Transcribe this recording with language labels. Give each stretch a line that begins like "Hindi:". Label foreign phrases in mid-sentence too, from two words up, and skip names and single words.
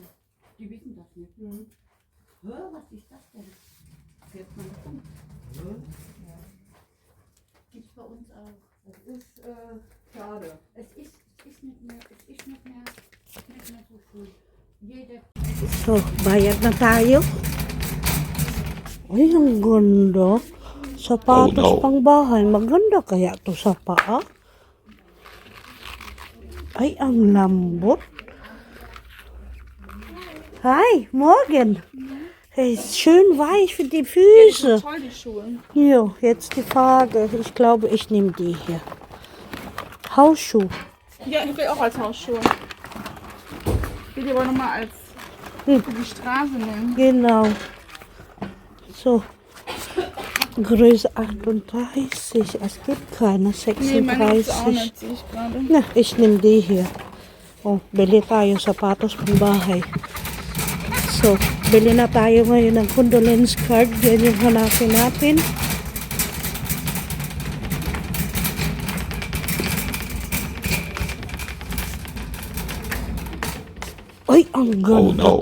German: Die wissen das nicht. Hör, was ist das denn? Fährt man rum. Ja. Gibt's bei uns auch. ist schade. Es ist nicht mehr so schön. Jeder
Filipino: So, bayad na tayo. Ay, ang ganda. Sapatos pang bahay. Maganda kaya to sa paa. Ay, ang lambot.
German: Hi, morgen. Hey, schön weich für die Füße. Toll, die Schuhe. Ja, jetzt die Frage. Ich glaube, ich nehme die hier. Hausschuh. Ja, ich will auch als Hausschuhe. Ich will die aber nochmal als für die Straße nehmen. Genau. So. Größe 38. Es gibt keine Nee, meine gibt's auch 36. nicht, sehe ich gerade. Na, ich nehme die hier.
Filipino: Oh, bili tayo sapatos pang bahay. So, bili na tayo ngayon ng
English: condolence card.
Filipino: Yan yung hanapin natin. Ay, ang ganda.